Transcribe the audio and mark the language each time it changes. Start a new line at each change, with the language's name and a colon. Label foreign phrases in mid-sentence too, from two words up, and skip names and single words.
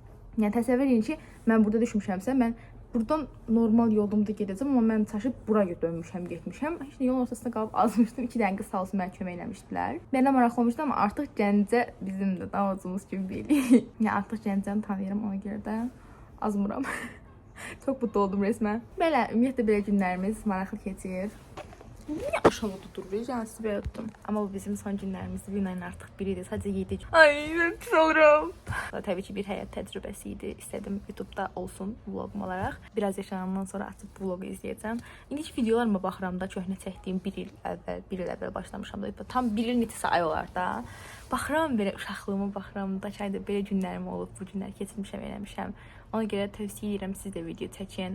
Azerbaijani: Yəni təsəvvür edin ki, mən burada düşmüşəmsə, mən Buradan normal yolumda gedəcəm, amma mən çaşıb bura dönmüşəm, getmişəm. Heç nə yolun ortasında qalıb azmışdım. 2 dəqiqə sağ olsun mənə kömək eləmişdilər. Mənə maraqlı olmuşdu, amma artıq Gəncə bizim də davacımız kimi bilik. Yəni artıq Gəncəni tanıyıram, ona görə də azmıram.
Turkish: Çok mutlu oldum resmen.
Azerbaijani: Belə, ümumiyyətlə belə günlərimiz maraqlı keçir.
Turkish: Niye aşağıda duruyor? Yani sizi böyle tuttum. Ama bu bizim son günlerimizdi. Bir ayın artık biriydi. Sadece yedik. Ay ben pis olurum. Tabii ki bir həyat təcrübəsiydi. İstedim YouTube'da olsun vlogum olarak.
Azerbaijani: Biraz yaşanandan sonra açıb vlogu izləyəcəm. İndiki videolarıma baxıram da köhnə çəkdiyim bir il əvvəl başlamışam da. Tam bir il neçəsə ay olar da. Baxıram belə uşaqlığıma baxıram da çayda belə günlərim olub. Bu günlər keçirmişəm, eləmişəm. Ona görə tövsiyə edirəm siz də video çəkin.